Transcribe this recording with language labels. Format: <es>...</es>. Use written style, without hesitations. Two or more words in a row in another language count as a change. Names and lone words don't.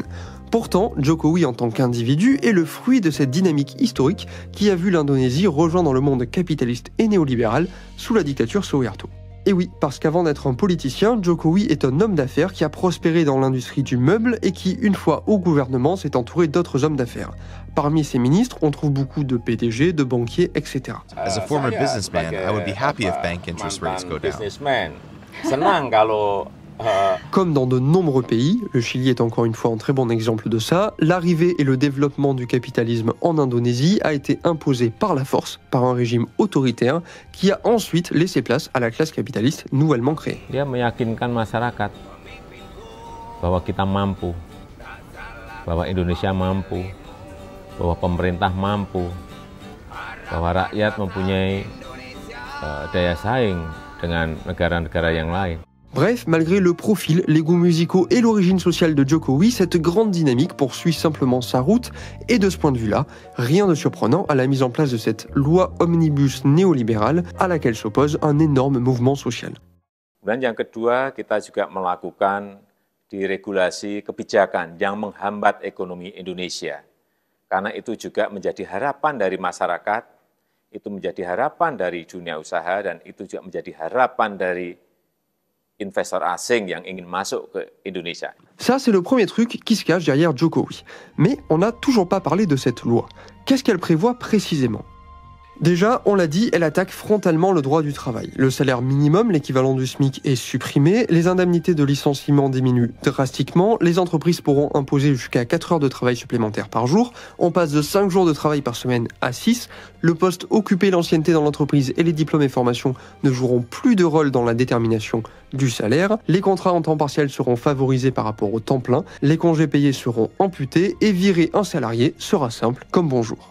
<fr>Pourtant, Jokowi en tant qu'individu est le fruit de cette dynamique historique qui a vu l'Indonésie rejoindre le monde capitaliste et néolibéral sous la dictature Suharto. Et oui, parce qu'avant d'être un politicien, Jokowi est un homme d'affaires qui a prospéré dans l'industrie du meuble et qui, une fois au gouvernement, s'est entouré d'autres hommes d'affaires. Parmi ses ministres, on trouve beaucoup de PDG, de banquiers, etc.</fr> <en>As a former businessman, I would be happy if bank interest rates go down.</en> <id>Senang kalau</id> <fr>Comme dans de nombreux pays, le Chili est encore une fois un très bon exemple de ça, l'arrivée et le développement du capitalisme en Indonésie a été imposé par la force, par un régime autoritaire qui a ensuite laissé place à la classe capitaliste nouvellement créée.</fr> <id>Dia meyakinkan masyarakat bahwa kita mampu, bahwa Indonesia mampu, bahwa pemerintah mampu, bahwa rakyat mempunyai daya saing dengan negara-negara yang lain.</id> <fr>Bref, malgré le profil, les goûts musicaux et l'origine sociale de Jokowi, cette grande dynamique poursuit simplement sa route, et de ce point de vue-là, rien de surprenant à la mise en place de cette loi omnibus néolibérale à laquelle s'oppose un énorme mouvement social.</fr> <id>Dan yang kedua, kita juga melakukan deregulasi kebijakan yang menghambat ekonomi Indonesia. Karena itu juga menjadi harapan dari masyarakat, itu menjadi harapan dari dunia usaha, dan itu juga menjadi harapan dari investor asing yang ingin masuk ke Indonesia.</id> <fr>Ça, c'est le premier truc qui se cache derrière Jokowi. Mais on n'a toujours pas parlé de cette loi. Qu'est-ce qu'elle prévoit précisément ? Déjà, on l'a dit, elle attaque frontalement le droit du travail. Le salaire minimum, l'équivalent du SMIC, est supprimé, les indemnités de licenciement diminuent drastiquement, les entreprises pourront imposer jusqu'à 4 heures de travail supplémentaires par jour, on passe de 5 jours de travail par semaine à 6, le poste occupé, l'ancienneté dans l'entreprise et les diplômes et formations ne joueront plus de rôle dans la détermination du salaire, les contrats en temps partiel seront favorisés par rapport au temps plein, les congés payés seront amputés et virer un salarié sera simple comme bonjour.</fr>